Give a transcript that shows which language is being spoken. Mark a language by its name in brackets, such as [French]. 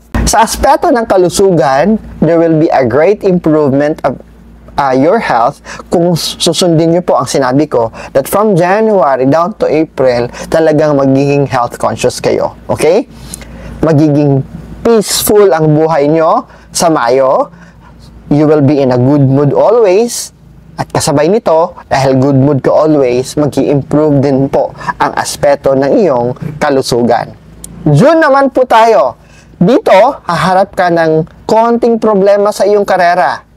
[Filipino] Sa aspeto ng kalusugan, [English] there will be a great improvement of your health [Filipino] kung susundin niyo po ang sinabi ko [English] that from January down to April, [Filipino] talagang magiging [English] health conscious [Filipino] kayo. [English] Okay? [Filipino] Magiging peaceful ang buhay niyo sa Mayo. [English] You will be in a good mood always. [Filipino] At kasabay nito, dahil [English] good mood [Filipino] ka [English] always, [Filipino] mag-i-improve din po ang aspeto ng iyong kalusugan. June naman po tayo. Dito, haharap ka ng konting problema sa iyong karera.